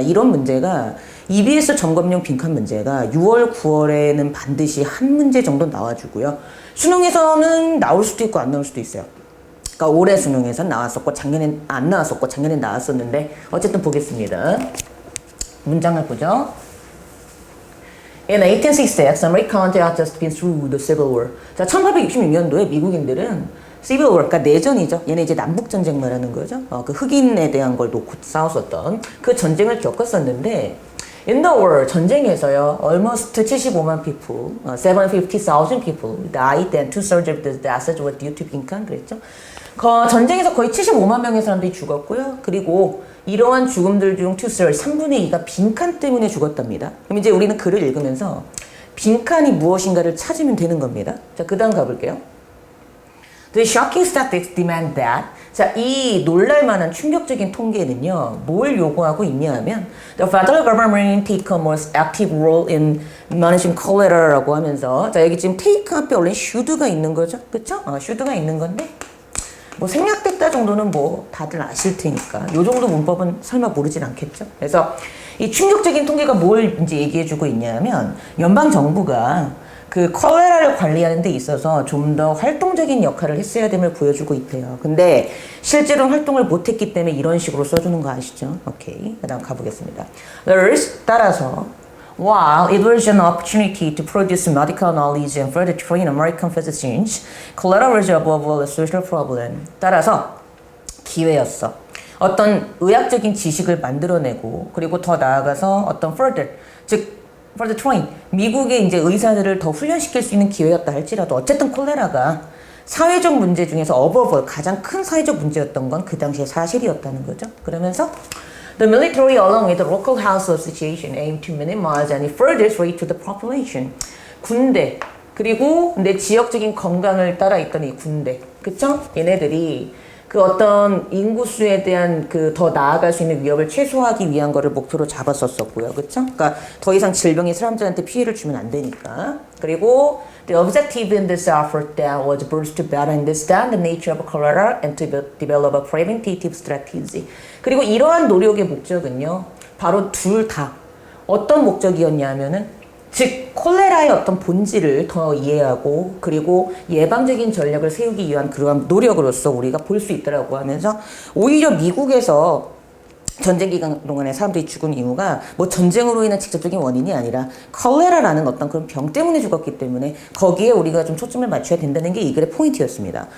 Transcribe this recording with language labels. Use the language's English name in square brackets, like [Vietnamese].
[Korean] 이런 문제가 EBS 점검용 빈칸 문제가 6월, 9월에는 반드시 한 문제 정도 나와주고요. 수능에서는 나올 수도 있고 안 나올 수도 있어요. 그러니까 올해 수능에서 나왔었고 작년엔 안 나왔었고 작년엔 나왔었는데 어쨌든 보겠습니다. 문장을 보죠. [English] In 1866, American country had just been through the Civil War. [Korean] 자, 1866년도에 미국인들은 Civil War, 그러니까 내전이죠. 얘네 이제 남북전쟁 말하는 거죠. 그 흑인에 대한 걸 놓고 싸웠었던 그 전쟁을 겪었었는데 [English] In the war, [Korean] 전쟁에서요, [English] almost 75만 people, 750,000 people died and 2/3 of the deaths were due to [Korean] 빈칸, 그랬죠? 전쟁에서 거의 75만 명의 사람들이 죽었고요. 그리고 이러한 죽음들 중 2/3, 3분의 2가 빈칸 때문에 죽었답니다. 그럼 이제 우리는 글을 읽으면서 빈칸이 무엇인가를 찾으면 되는 겁니다. 자, 그 다음 가볼게요. [English] The shocking statistics demand that. [Korean] 자, 이 놀랄만한 충격적인 통계는요, 뭘 요구하고 있냐 하면 [English] The federal government take a more active role in managing cholera [Korean] 라고 하면서, 자, 여기 지금 take 앞에 원래 should가 있는 거죠. 그쵸? should가 있는 건데 뭐 생략됐다 정도는 뭐 다들 아실 테니까 요 정도 문법은 설마 모르진 않겠죠. 그래서 이 충격적인 통계가 뭘 이제 얘기해주고 있냐면 연방 정부가 그 콜레라를 관리하는 데 있어서 좀 더 활동적인 역할을 했어야 됨을 보여주고 있대요. 근데 실제로 활동을 못했기 때문에 이런 식으로 써주는 거 아시죠? 오케이. 그 다음 가보겠습니다. [English] Thus, [Korean] 따라서 [English] While it was an opportunity to produce medical knowledge and further train American physicians, cholera was above all a social problem. [Korean] 따라서 기회였어. 어떤 의학적인 지식을 만들어내고 그리고 더 나아가서 어떤 further, 즉 further train, 미국의 이제 의사들을 더 훈련시킬 수 있는 기회였다 할지라도 어쨌든 콜레라가 사회적 문제 중에서 above all 가장 큰 사회적 문제였던 건 그 당시에 사실이었다는 거죠. 그러면서 [English] The military, along with the local health association, aim to minimize any further threat to the population. [Korean] 군대, 그리고 내 지역적인 건강을 따라 있던 이 군대, 그쵸? 얘네들이 그 어떤 인구수에 대한 그 더 나아갈 수 있는 위협을 최소화하기 위한 거를 목표로 잡았었고요, 그쵸? 그러니까 더 이상 질병이 사람들한테 피해를 주면 안 되니까. 그리고 [English] The objective in this effort then was first to better understand the nature of cholera and to develop a preventative strategy. [Korean] 그리고 이러한 노력의 목적은요, 바로 둘 다 어떤 목적이었냐면은, 즉 콜레라의 어떤 본질을 더 이해하고 그리고 예방적인 전략을 세우기 위한 그러한 노력으로서 우리가 볼 수 있더라고 하면서 오히려 미국에서 전쟁 기간 동안에 사람들이 죽은 이유가 뭐 전쟁으로 인한 직접적인 원인이 아니라 콜레라라는 어떤 그런 병 때문에 죽었기 때문에 거기에 우리가 좀 초점을 맞춰야 된다는 게 이 글의 포인트였습니다.